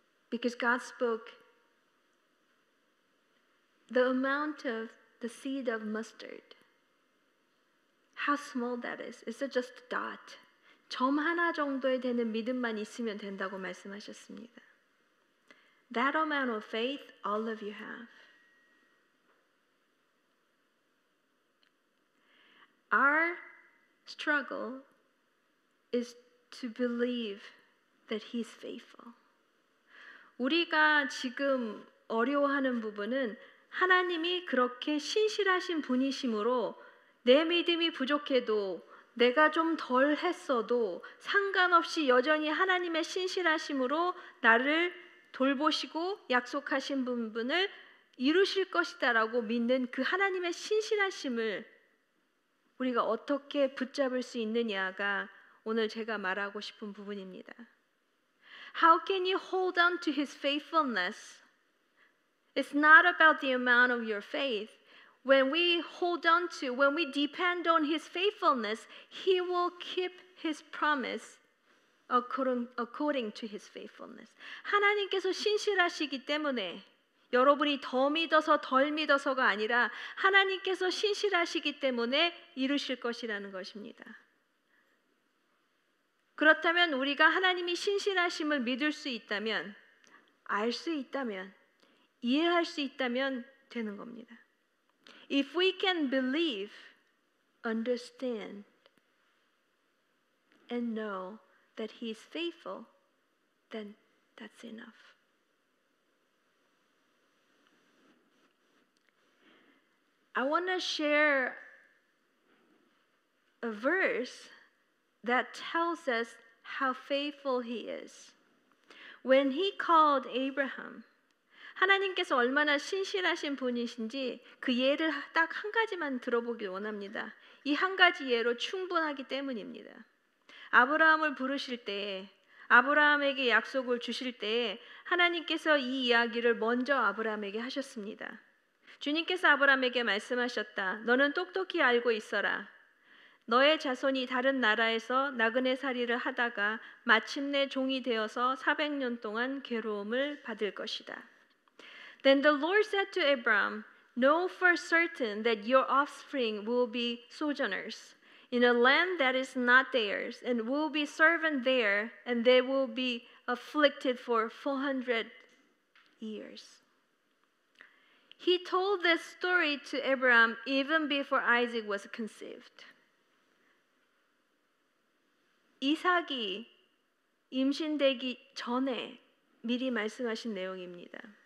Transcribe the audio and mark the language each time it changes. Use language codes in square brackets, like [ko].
[en] Because God spoke the amount of the seed of mustard. How small that is. It's just a dot. [ko] 점 하나 정도에 되는 믿음만 있으면 된다고 말씀하셨습니다. [en] That amount of faith all of you have. Our struggle is to believe that He's faithful. [ko] 우리가 지금 어려워하는 부분은 하나님이 그렇게 신실하신 분이심으로 내 믿음이 부족해도 내가 좀 덜 했어도 상관없이 여전히 하나님의 신실하심으로 나를 돌보시고 약속하신 부분을 이루실 것이다라고 믿는 그 하나님의 신실하심을 우리가 어떻게 붙잡을 수 있느냐가 오늘 제가 말하고 싶은 부분입니다. [en] How can you hold on to His faithfulness? It's not about the amount of your faith. When we hold on to, when we depend on His faithfulness, He will keep His promise according to His faithfulness. [ko] 하나님께서 신실하시기 때문에 여러분이 더 믿어서 덜 믿어서가 아니라 하나님께서 신실하시기 때문에 이루실 것이라는 것입니다. 그렇다면 우리가 하나님이 신실하심을 믿을 수 있다면, 알 수 있다면, 이해할 수 있다면 되는 겁니다. [en] If we can believe, understand, and know that He is faithful, then that's enough. I want to share a verse that tells us how faithful He is. When He called Abraham, [ko] 하나님께서 얼마나 신실하신 분이신지 그 예를 딱 한 가지만 들어보길 원합니다. 이 한 가지 예로 충분하기 때문입니다. 아브라함을 부르실 때에, 아브라함에게 약속을 주실 때에 하나님께서 이 이야기를 먼저 아브라함에게 하셨습니다. 주님께서 아브라함에게 말씀하셨다. 너는 똑똑히 알고 있어라. 너의 자손이 다른 나라에서 나그네살이를 하다가 마침내 종이 되어서 400년 동안 괴로움을 받을 것이다. [en] Then the Lord said to Abraham, Know for certain that your offspring will be sojourners in a land that is not theirs, and will be servants there, and they will be afflicted for 400 years. He told this story to Abraham even before Isaac was conceived. [ko] 이삭이 임신되기 전에 미리 말씀하신 내용입니다.